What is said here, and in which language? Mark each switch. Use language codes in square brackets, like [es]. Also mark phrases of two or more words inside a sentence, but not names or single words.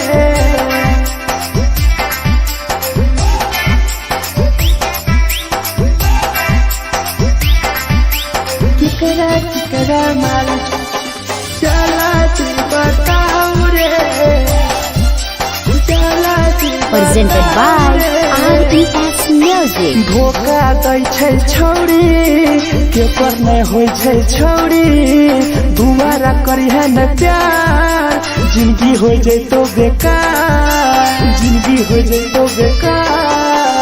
[mai] केकरा माल जला दी बताऊ रे जला दी [en] Presented by RES Music. [mai] धोखा दै छै छौड़ी के पर नहीं होइ छै छौड़ी दुबारा करिहे न प्यार जिंदगी हो जैतो बेकार जिंदगी हो जैतो बेकार